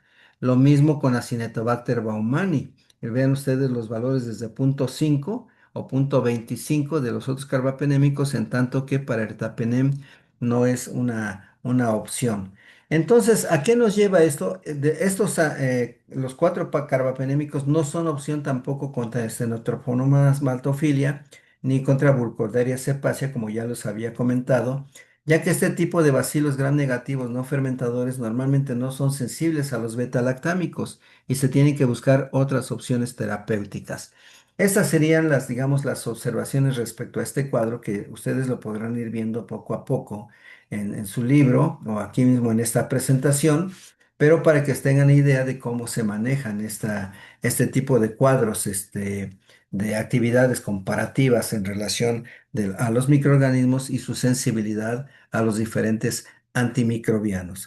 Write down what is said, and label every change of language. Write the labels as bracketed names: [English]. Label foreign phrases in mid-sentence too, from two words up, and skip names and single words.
[Spanish] Lo mismo con Acinetobacter baumannii. Vean ustedes los valores desde 0,5 o 0,25 de los otros carbapenémicos, en tanto que para ertapenem no es una opción. Entonces, ¿a qué nos lleva esto? Los cuatro carbapenémicos no son opción tampoco contra Stenotrophomonas maltophilia ni contra Burkholderia cepacia, como ya los había comentado, ya que este tipo de bacilos gram negativos no fermentadores normalmente no son sensibles a los beta-lactámicos y se tienen que buscar otras opciones terapéuticas. Estas serían las, digamos, las observaciones respecto a este cuadro que ustedes lo podrán ir viendo poco a poco en su libro o aquí mismo en esta presentación, pero para que tengan idea de cómo se manejan este tipo de cuadros, de actividades comparativas en relación a los microorganismos y su sensibilidad a los diferentes antimicrobianos.